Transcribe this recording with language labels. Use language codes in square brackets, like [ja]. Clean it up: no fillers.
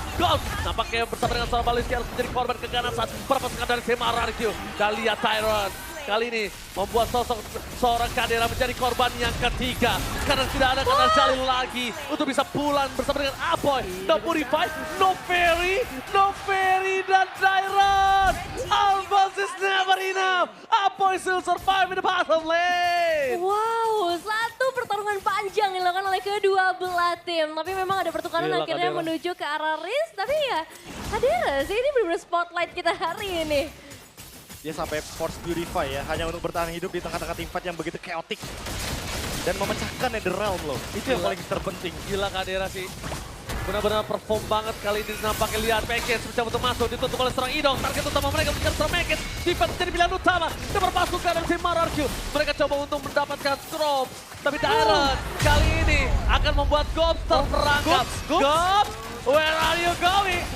[id] Gold nampaknya bersama dengan seorang Balisky harus menjadi korban keganasan para pasukan dari tim RRQ. Kita lihat Tyrant kali ini membuat sosok seorang Kadera menjadi korban yang ketiga. Karena tidak ada kata Jalil lagi untuk bisa pulang bersama dengan Aboy. [en] No Purify, no Ferry dan Tyrant. Alphonse is never enough. Aboy still survive in the bottom lane. [id] Wow, satu pertarungan panjang dilakukan oleh kedua belah tim. Tapi memang ada pertukaran Gila, akhirnya Kadera menuju ke arah Riz. Tapi ya, Kadera sih ini benar-benar spotlight kita hari ini. Dia sampai force purify ya, hanya untuk bertahan hidup di tengah-tengah teamfight yang begitu chaotic. Dan memecahkan Netherrealm loh, itu yang paling terpenting. Gila Kadera sih. Benar-benar perform banget kali ini. Nampaknya lihat Package mencoba untuk masuk, ditutup oleh serang Idong. Target utama mereka mengejar serang Package. Defense jadi pilihan utama. Dan berpasukan dari tim RRQ. Mereka coba untuk mendapatkan drop. Tapi Tyrant kali ini akan membuat Gobs terperangkap. [en] Gobs, where are you going?